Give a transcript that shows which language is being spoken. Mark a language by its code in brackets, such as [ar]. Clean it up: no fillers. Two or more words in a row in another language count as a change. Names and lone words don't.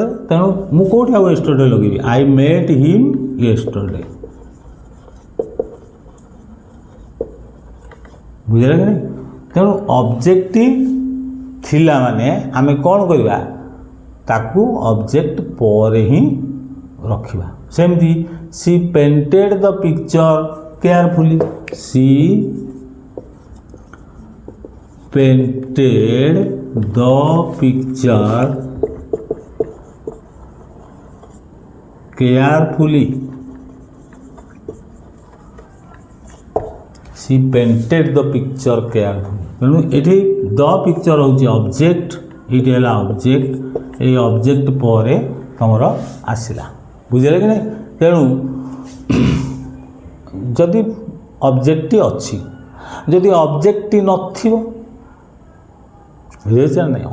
[or] ତେଣୁ ମୁଁ କେଉଁଠି ଆଉ ୟେଷ୍ଟରଡେ ଲଗେଇବି? [en] I met him yesterday. [or] ବୁଝିଲେ କି ନାହିଁ? ତେଣୁ ଅବଜେକ୍ଟିଭ ଥିଲା ମାନେ ଆମେ କ'ଣ କରିବା? ତାକୁ ଅବଜେକ୍ଟ ପରେ ହିଁ ରଖିବା। [en] ସେମିତି she painted the picture carefully, she painted the picture carefully, she painted the picture carefully। [or] ତେଣୁ ଏଠି [en] the picture [or] ହେଉଛି ଅବଜେକ୍ଟ, ଏଇଠି ହେଲା ଅବଜେକ୍ଟ, ଏଇ ଅବଜେକ୍ଟ ପରେ ତମର ଆସିଲା। ବୁଝିଲେ କି ନାହିଁ? ତେଣୁ ଯଦି ଅବଜେକ୍ଟଟି ଅଛି, ଯଦି ଅବଜେକ୍ଟଟି ନଥିବ, ବୁଝିପାରୁଛ ନା ନାହିଁ?